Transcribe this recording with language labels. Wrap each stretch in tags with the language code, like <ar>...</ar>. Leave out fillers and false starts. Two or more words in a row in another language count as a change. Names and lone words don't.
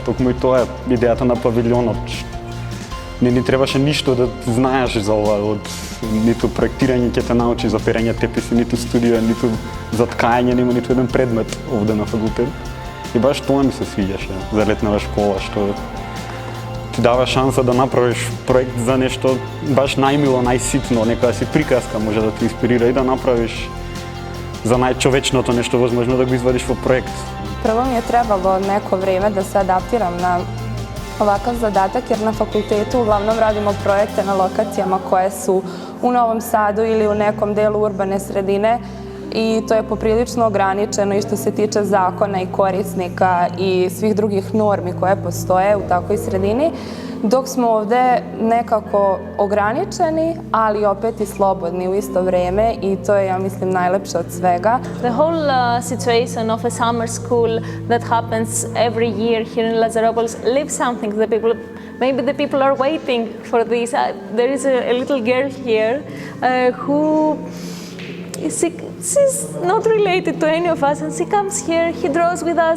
<mk>Токму и тоа е идејата на павилионот. Не ни требаше ништо да знаеш за ова, од ниту проектирање ќе те научи за перење теписи, ниту студија, ниту за ткање, нема ниту еден предмет овде на факултет. И баш тоа ми се свиѓаше за летнава школа, што ти дава шанса да направиш проект за нешто баш најмило, најситно, некоја си приказка може да те инспирира и да направиш за најчовечното нешто возможно да го извадиш во проект.</mk> <sr>Prvo mi je trebalo neko vreme da se adaptiram na ovakav zadatak, jer na fakultetu uglavnom radimo projekte na lokacijama koje su u Novom Sadu ili u nekom delu urbane sredine i to je poprilično ograničeno i što se tiče zakona i korisnika i svih drugih normi koje postoje u takvoj sredini, dok smo ovde nekako ograničeni, ali opet i slobodni u isto vreme i to je, ja mislim, najlepše od svega.</sr> <en>The whole situation of a summer school that happens every year here in Lazaropolje leaves something. Maybe the people are waiting for this. There is a little girl here who she's not related to any of us, and she comes here, he draws with us.</en>